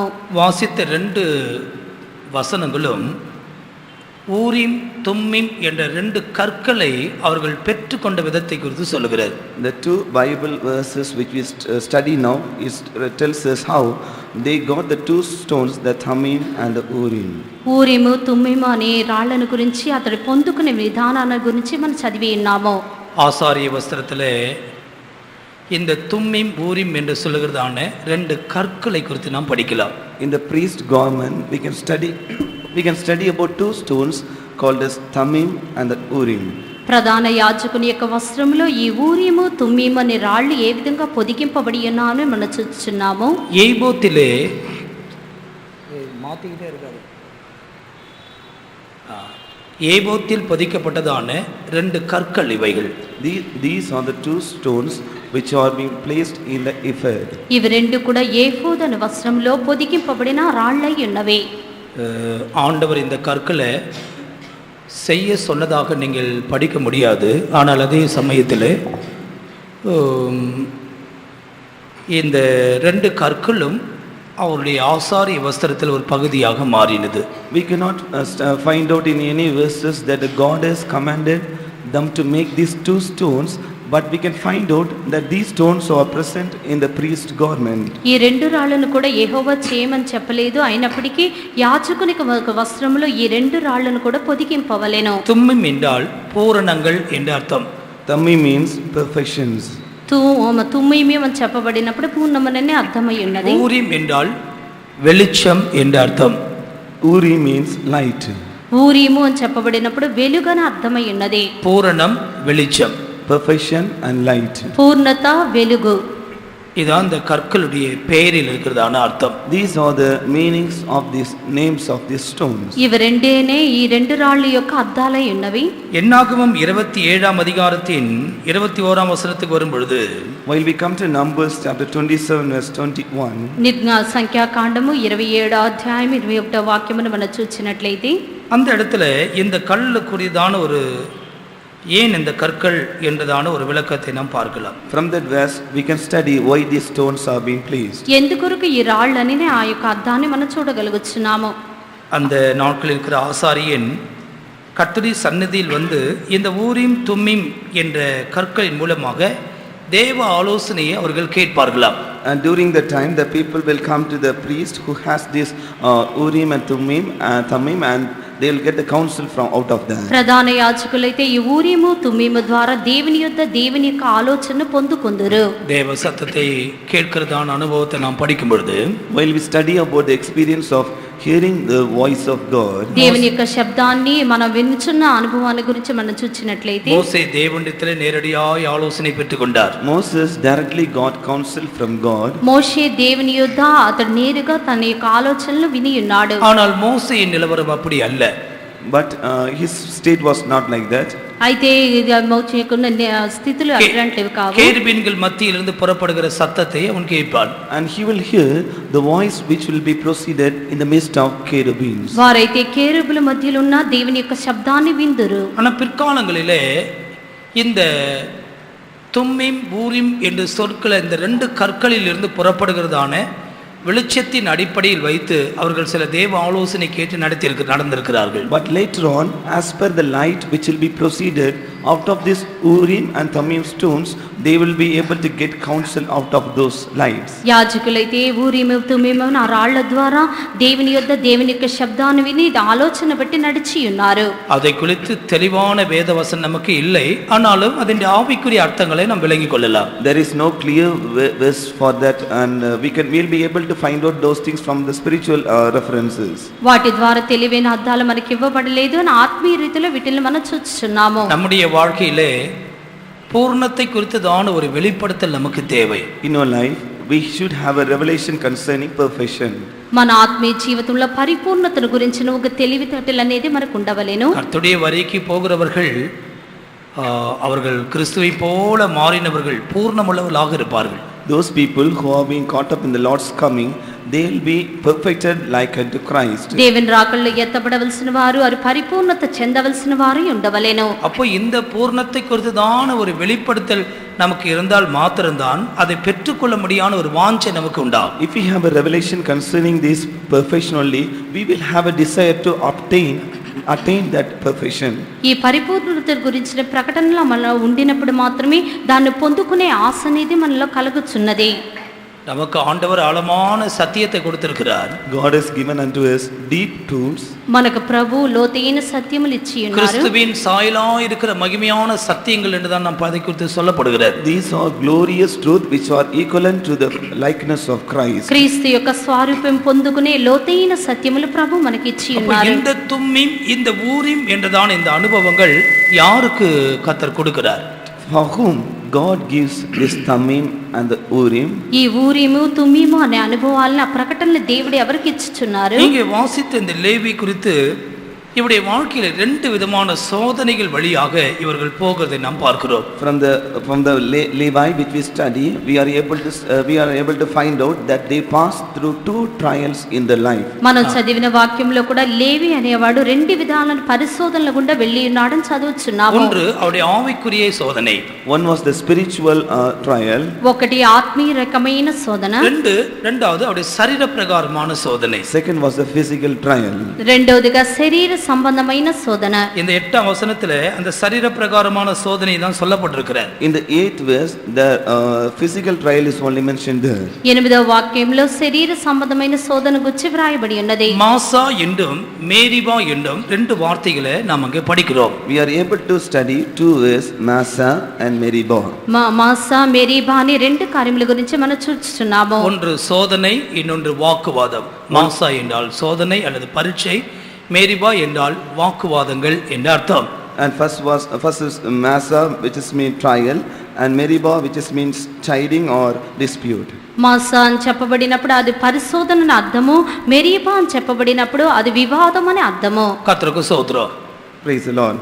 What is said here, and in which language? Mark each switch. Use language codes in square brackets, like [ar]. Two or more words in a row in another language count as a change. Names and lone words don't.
[ta] வாசித்த 2 வசனங்களும் ஊரீம் தும்மீம் என்ற 2 கற்களை அவர்கள் பெற்றுக்கொண்ட விதத்தை குறித்து சொல்லுகிறது. [en] The 2 Bible verses which we study now tells us how they got the 2 stones, the Thummim and the Urim. [te] ఊరిము తుమ్మిము అనే రాళ్లను గురించి అతడు పొందుకునే విధానాన్ని గురించి మనం చదివి ఉన్నాము. [ta] ஆசாரிய வஸ்திரத்திலே இந்த தும்மீம் ஊரீம் என்று சொல்லுகிறதான 2 கற்களை குறித்து நாம் படிக்கலாம். [en] In the priest garment we can study about 2 stones called as Thummim and the Urim. [te] ప్రధాన యాజకుని యొక్క వస్త్రములో ఈ ఊరిము తుమ్మీము అనే రాళ్ళు ఏ విధంగా పొదిగింపబడి ఉన్నాయో మనం చూస్తున్నాము. [ta] ఏబోతిలే மாத்திக்கிட்டே இருக்காரு. ஏபோத்தில் பதிக்கப்பட்டதான 2 கற்கள் இவைகள். [en] These are the 2 stones which are being placed in the ephod. [te] ఇవి రెండు కూడా ఏఫోదు అనే వస్త్రంలో పొదిగింపబడిన రాళ్ళై ఉన్నవి. [ta] ஆண்டவர் இந்த கற்களை செய்ய சொன்னதாக நீங்கள் படிக்க முடியாது. ஆனால் அதே சமயத்தில் இந்த 2 கற்களும் அவருடைய ஆசாரிய வஸ்திரத்தில் ஒரு பகுதியாக மாறினது. [en] We cannot find out in any verses that God has commanded them to make these 2 stones, but we can find out that these stones are present in the priest garment. [te] ఈ రెండు రాళ్లను కూడా యెహోవా చేయమని చెప్పలేదు, అయినప్పటికీ యాజకుని వస్త్రములో ఈ రెండు రాళ్లను కూడా పొదిగింపవలెను. [ta] தும்மீம் என்றால் பூரணங்கள் என்று அர்த்தம். [en] Thummim means perfections. [te] తుమ్మీమి అని చెప్పబడినప్పుడు పూర్ణమననే అర్థమై ఉన్నది. [ta] ஊரீம் என்றால் வெளிச்சம் என்று அர்த்தம். [en] Urim means light. [te] ఊరిము అని చెప్పబడినప్పుడు వెలుగని అర్థమై ఉన్నది. [ta] பூரணம் வெளிச்சம், [en] perfection and light. [te] పూర్ణత వెలుగు. [ta] இதான் இந்த கற்களுடைய பெயரில் இருக்கிறதான அர்த்தம். [en] These are the meanings of these names of these stones. [te] ఇవి రెండేనే ఈ రెండు రాళ్ళ యొక్క అర్థాలై ఉన్నవి. [ta] என்னாகமம் 27ஆம் அதிகாரத்தின் 21ஆம் வசனத்துக்கு வரும் பொழுது, [en] While we come to Numbers chapter 27 verse 21, [te] సంఖ్యాకాండము 27వ అధ్యాయం 21వ వాక్యమును మనం చూసినట్లయితే, [ta] அந்த இடத்துல இந்த கல்லுக்குரியதான ஒரு ஏன் இந்த கற்கள் என்றதான ஒரு விளக்கத்தை நாம் பார்க்கலாம். [en] from that verse we can study why these stones are being placed. [te] ఎందుకొరకు ఈ రాళ్ళని ఆ యొక్క అర్థాన్ని మనం చూడగలుగుతున్నాము. [ta] அந்த நாட்களில் இருக்கிற ஆசாரியன் கர்த்தருடைய சந்நிதியில் வந்து இந்த ஊரீம் தும்மீம் என்ற கற்களின் மூலமாக தேவ ஆலோசனையை அவர்கள் கேட்பார்களாம். [en] And during the time the people will come to the priest who has this Urim and Thummim, and they will get the counsel from out of that. [te] ప్రధాన యాజకులైతే ఈ ఊరీము తుమ్మీము ద్వారా దేవుని యొక్క ఆలోచన పొందుకొందురు. [ta] தேவ சத்தத்தை கேட்கிறதான அனுபவத்தை நாம் படிக்கும் பொழுது, [en] While we study about the experience of hearing the voice of God, [te] దేవుని యొక్క శబ్దాన్ని మనం వినుచున్న అనుభవాన్ని గురించి మనం చూచినట్లయితే, [ta] மோசே தேவனிடத்திலே நேரடியாய் ஆலோசனை பெற்றுக்கொண்டார். [en] Moses directly got counsel from God. [te] మోషే దేవుని యొద్ద అతడు నేరుగా తన యొక్క ఆలోచనలు విని ఉన్నాడు. [ta] ஆனால் மோசேயின் நிலவரம் அப்படி அல்ல. [en] But his state was not like that. [te] అయితే మోషే యొక్క స్థితులు అట్లాంటివి కావు. [ta] கேருபீன்கள் மத்தியிலிருந்து புறப்படுகிற சத்தத்தை அவன் கேட்பான். [en] And he will hear the voice which will be proceeded in the midst of cherubims. [te] వారైతే కేరుబుల మధ్యలో ఉన్న దేవుని యొక్క శబ్దాన్ని విందురు. [ta] ஆனா பிற்காலங்களிலே இந்த தும்மீம் ஊரீம் என்ற சொற்களை இந்த ரெண்டு கற்களில் இருந்து புறப்படுகிறதான வெளிச்சத்தின் அடிப்படையில் வைத்து அவர்கள் சில தேவ ஆலோசனை கேட்டு நடந்திருக்கிறார்கள். [en] But later on, as per the light which will be proceeded out of this Urim and Thummim stones, they will be able to get counsel out of those lights. [te] యాజకులైతే ఊరీము తుమ్మీము ఆ రాళ్ల ద్వారా దేవుని యొక్క శబ్దాన్ని విని ఆలోచన బట్టి నడిచి ఉన్నారు. [ta] அதை குறித்து தெளிவான வேதவசனம் நமக்கு இல்லை, ஆனாலும் அதன் ஆவிக்குரிய அர்த்தங்களை நாம் விளங்கிக் கொள்ளலாம். [en] There is no clear verse for that, and we'll be able to find out those things from the spiritual references. [te] వాటి ద్వారా తెలివైన అర్థాలు మనకి ఇవ్వబడలేదు అని ఆత్మీయ రీతిలో వీటిని మనం చూస్తున్నాము. [ta] நம்முடைய வாழ்க்கையிலே பூர்ணத்தை குறித்ததான ஒரு வெளிப்படுத்தல் நமக்கு தேவை. [en] In our life we should have a revelation concerning perfection. [te] మన ఆత్మీయ జీవితంలో పరిపూర్ణతను గురించిన ఒక తెలివితేటలు అనేది మనకు ఉండవలేను. [ta] கர்த்தருடைய வரைக்கு போகிறவர்கள் அவர்கள் கிறிஸ்துவை போல மாறினவர்கள் பூர்ணமுள்ளவர்களாக இருப்பார்கள். [en] Those people who are being caught up in the Lord's coming, they will be perfected like unto Christ. [te] దేవుని రాకడలో ఎత్తబడవలసిన వారు వారు పరిపూర్ణత చెందవలసిన వారు ఉండవలేను. [ta] அப்போ இந்த பூர்ணத்தை குறித்ததான ஒரு வெளிப்படுத்தல் நமக்கு இருந்தால் மாத்திரம்தான் அதை பெற்றுக்கொள்ள முடியாத ஒரு வாஞ்சை நமக்கு உண்டாகும். [en] If we have a revelation concerning this perfection only, we will have a desire to attain that perfection. [te] ఈ పరిపూర్ణత గురించిన ప్రకటనలు మనలో ఉండినప్పుడు మాత్రమే దాన్ని పొందుకునే ఆశ అనేది మనలో కలుగుచున్నది. [ta] நமக்கு ஆண்டவர் ஆழமான சத்தியத்தை கொடுத்திருக்கிறார். [en] God has given unto us deep truths. [te] మనకు ప్రభు లోతైన సత్యములు ఇచ్చి ఉన్నారు. [ta] கிறிஸ்துவின் சாயலாய் இருக்கிற மகிமையான சத்தியங்கள் என்று தான் நாம் அதை குறித்து சொல்லப்படுகிறது. [en] These are glorious truth which are equivalent to the likeness of Christ. [te] క్రీస్తు యొక్క స్వరూపం పొందుకునే లోతైన సత్యములు ప్రభు మనకి ఇచ్చి ఉన్నారు. [ta] இந்த தும்மீம் இந்த ஊரீம் என்றதான இந்த அனுபவங்கள் யாருக்கு கர்த்தர் கொடுக்கிறார்? [en] For whom God gives this Thummim and the Urim. [te] ఈ ఊరీము తుమ్మీము అనే అనుభవాలను ఆ ప్రకటనలు దేవుడు ఎవరికి ఇచ్చుచున్నారు? [ta] இங்கே வாசித்த இந்த லேவி குறித்து இவருடைய வாழ்க்கையில ரெண்டு விதமான சோதனைகள் வழியாக இவர்கள் போகிறதை நாம் பார்க்கிறோம். [en] From the Levi which we study, we are able to find out that they passed through two trials in their life. [te] మనం చదివిన వాక్యంలో కూడా లేవి అనేవాడు రెండు విధాల పరిశోధనల గుండా వెళ్ళి ఉన్నాడని చదువుచున్నాము. [ta] ஒன்று அவருடைய ஆவிக்குரிய சோதனை. [en] One was the spiritual trial. [te] ఒకటి ఆత్మీయ రకమైన శోధన. [ta] రెండవది அவருடைய சரீர பிரகாரமான சோதனை. [en] Second was the physical trial. [te] రెండవదిగా శరీర సంబంధమైన శోధన. [ta] இந்த 8ஆம் வசனத்திலே அந்த சரீர பிரகாரமான சோதனை தான் சொல்லப்பட்டிருக்கிறது. [en] In the 8th verse the physical trial is only mentioned there. [te] 8వ వాక్యంలో శరీర సంబంధమైన శోధన గురించి వ్రాయబడి ఉన్నది. [ta] மாசா என்றும் மேரிபா என்றும் ரெண்டு வார்த்தைகளை நாம் அங்கே படிக்கிறோம். [en] We are able to study two words, Massa and Meribah. [te] மாசா மேரிபா అనే రెండు కార్యముల గురించి మనం చూస్తున్నాము. [ta] ஒன்று சோதனை, இன்னொன்று வாக்குவாதம். மாசா என்றால் சோதனை அல்லது பரீட்சை, மேரிபா என்றால் வாக்குவாதங்கள் என்ற அர்த்தம். [en] And first is Massa, which is mean trial, and Meribah, which is means chiding or dispute. [te] మాసా అని చెప్పబడినప్పుడు అది పరిశోధన అని అర్థము, మెరీబా అని చెప్పబడినప్పుడు అది వివాదం అని అర్థము. [ta] கர்த்தருக்கு ஸ்தோத்திரம். [en] Praise the Lord.